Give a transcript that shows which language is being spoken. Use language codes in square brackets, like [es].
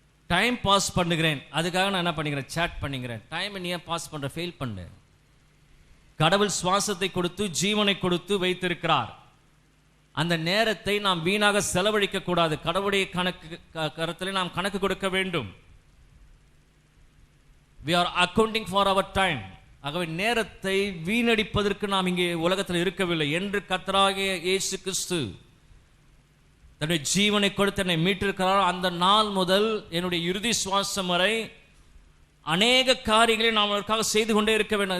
[ta] Time pass பண்ணுகிறேன், அதுக்காக நான் என்ன பண்ணிக்கிறேன், சேட் பண்ணிக்கிறேன். டைமை நீ ஏன் பாஸ் பண்ணுற? ஃபெயில் பண்ணு. கடவுள் சுவாசத்தை கொடுத்து ஜீவனை கொடுத்து வைத்திருக்கிறார். அந்த நேரத்தை நாம் வீணாக செலவழிக்க கூடாது. கடவுளுடைய கருத்தில் நாம் கணக்கு கொடுக்க வேண்டும். [en] we are accounting for our time. [ta] ஆகவே நேரத்தை வீணடிப்பதற்கு நாம் இங்கே உலகத்தில் இருக்கவில்லை என்று கர்த்தராகிய இயேசு கிறிஸ்து தன்னுடைய ஜீவனை கொடுத்து என்னை மீட்டிருக்கிறார். அந்த நாள் முதல் என்னுடைய இறுதி சுவாசம் வரை அநேக காரியங்களை நாம் அதற்காக செய்து கொண்டே இருக்க வேண்டும்.